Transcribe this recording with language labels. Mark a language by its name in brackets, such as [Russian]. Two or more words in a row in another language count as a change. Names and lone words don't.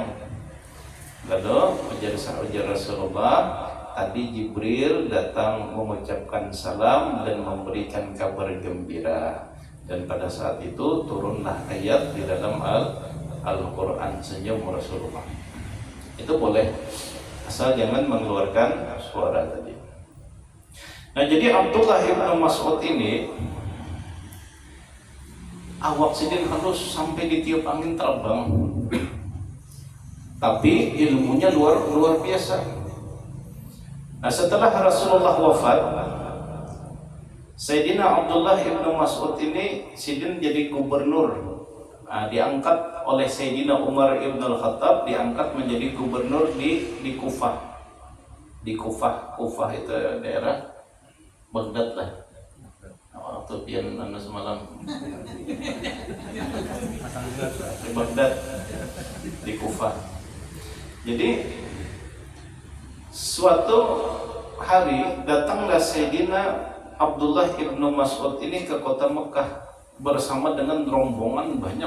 [Indonesian] Lalu ujar Rasulullah, tadi Jibril datang mengucapkan salam dan memberikan kabar gembira, dan pada saat itu turunlah ayat di dalam Al-Quran, senyum Rasulullah. Itu boleh, asal jangan mengeluarkan suara tadi. [Banjar] Nah, jadi Abdullah ibn Mas'ud ini awak sidin halus sampai ditiup angin terbang, tapi ilmunya luar biasa. [Indonesian] Nah, setelah Rasulullah wafat, Sayyidina Abdullah ibn Mas'ud ini sidin jadi gubernur. Nah, diangkat oleh Sayyidina Umar ibn al-Khattab, diangkat menjadi gubernur di Kufah. Di Kufah itu daerah Baghdad lah. [Banjar] Waktu pian anu semalam di Baghdad, di Kufah. [Indonesian] Jadi suatu hari datanglah Sayyidina Abdullah ibnu Mas'ud ini ke kota Mekah bersama dengan rombongan banyak.